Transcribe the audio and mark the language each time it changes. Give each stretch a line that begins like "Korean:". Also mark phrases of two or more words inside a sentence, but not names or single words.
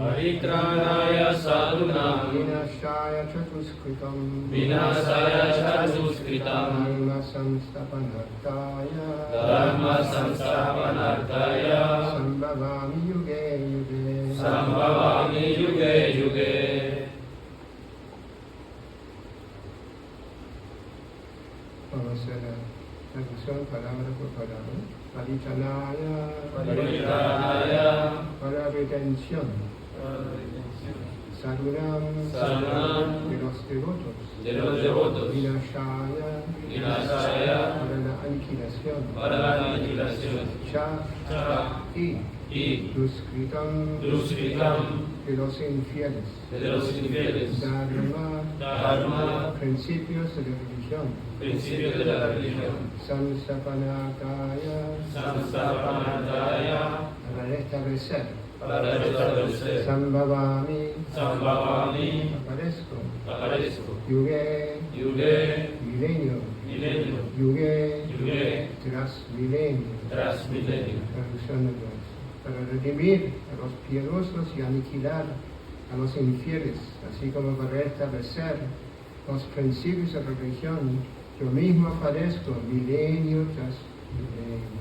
Sanskrit: परित्राणाय साधूनाम् विनाशाय चदुष्कृताम् विनाशाय चदुष्कृताम् धर्म संस्थापनार्थाय धर्म संस्थापनार्थाय सम्भवामि युगे युगे सम्भवामि युगे युगे.
Spanish: Vamos a hacer la traducción palabra por palabra. Paritranaya Paritranaya para retención. Sadhunam Sadhunam de los devotos. de los devotos. Vinashaya Vinashaya para la aniquilación. para la aniquilación. Cha Cha y y Duskritam Duskritam de los infieles. de los infieles. Dharma Dharma principios de la religión. principios de la religión. Samstapanakaya Samstapanartaya para restablecer. para restablecer. Sambhavami Sambhavami aparezco. aparezco. Yuge Yuge milenio. milenio. Yuge Yuge tras milenio. tras milenio. Traducción de Dios. Para redimir a los piadosos y aniquilar a los infieles, así como para restablecer los principios de la religión, yo mismo aparezco milenio tras milenio.